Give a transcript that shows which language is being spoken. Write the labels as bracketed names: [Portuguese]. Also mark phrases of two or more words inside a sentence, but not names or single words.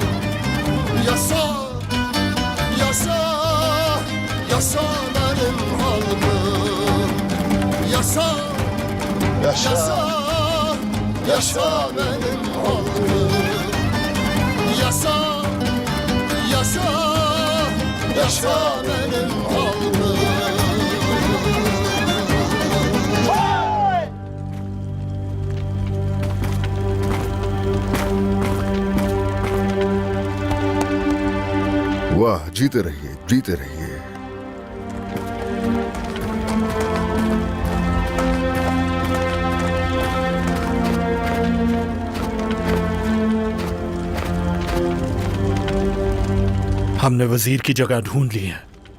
[Turkish] Yasa, yasa, yasa benim halkım. Yasa, yasa, yasa benim halkım. Yasa, yasa, yasa benim halkım. [Hindi] वाह, जीते रहिए, जीते रहिए। हमने वजीर की जगह ढूंढ ली है।